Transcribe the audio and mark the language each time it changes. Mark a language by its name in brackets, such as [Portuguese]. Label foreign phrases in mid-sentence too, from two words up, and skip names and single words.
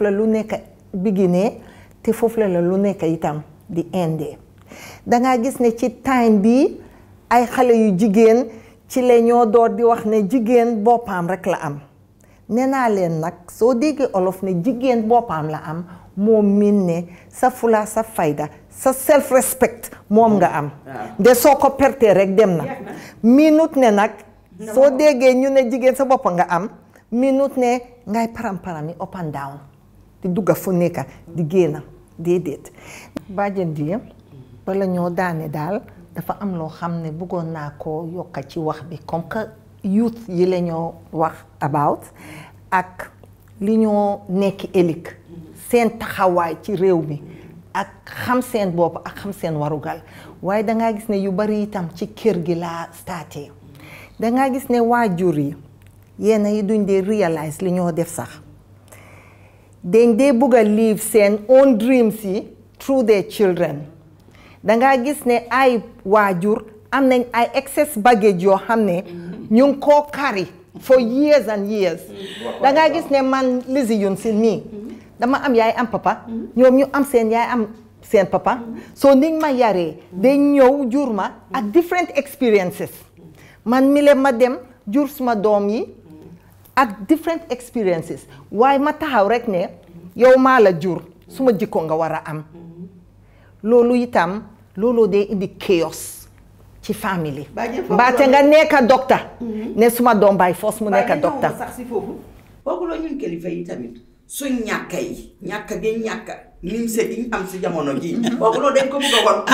[Wolof] la lu nekk beginee te foofu la lu nekk itam di endee dangaa gis ne ci time bi ay xale yu jigéen ci la ñoo door di wax ne jigéen boppam rek la am nee naa leen nag soo déggee olof ne jigéen boppam la am moom min ne sa fula sa fayda sa [English] self respect [Wolof] moom nga am de soo ko pertee rek dem na minute ne nag soo déggee ñu ne jigéen sa bopp nga am minute ne ngay param-parami [English] up and down [Wolof] di dugga fu nekka di génna déedéet bàjjen di bala ñoo daane daal dafa am loo xam ne bëggoon naa ko yokka ci wax bi [French] comme que [Wolof] youth yi la ñoo wax about ak li ñoo nekk ëllëg seen taxawaay ci réew mi ak xam seen bopp ak xam seen warugal waaye dangaa gis ne yu bari itam ci kër gi laa starté dangaa gis ne waajur yi yenn yi duñ dee realize li ñoo def sax dañ dee bëgg a live seen [English] own dreams [Wolof] yi [English] through their children [Wolof] dangaa gis ne ay waajur am nañ ay [English] excess baggage [Wolof] yoo xam ne ñu ngi koo [English] carry for years and years [Wolof] dangaa gis ne man Lizzy Yun si nii dama am yaay am papa ñoom ñu am seen yaay am seen papa soo niñ ma yaree dañ ñëw jur ma ak [English] different experiences [Wolof] man mi le ma dem jur suma doom yi ak [English] different experiences [Wolof] waaye ma taxaw rek ne yow maa la jur suma jikko nga war a am loolu itam looloo dee indi chaos ci famille mbaate nga nekk docteur ne suma doom baay foos mu nekk docteur sax si foofu booguloo ñun kilifa yi tamit suñ ñàkk yi ñàkk gi ñàkk lim se gi am si jamono ji booguloo dañ ko bëgg a won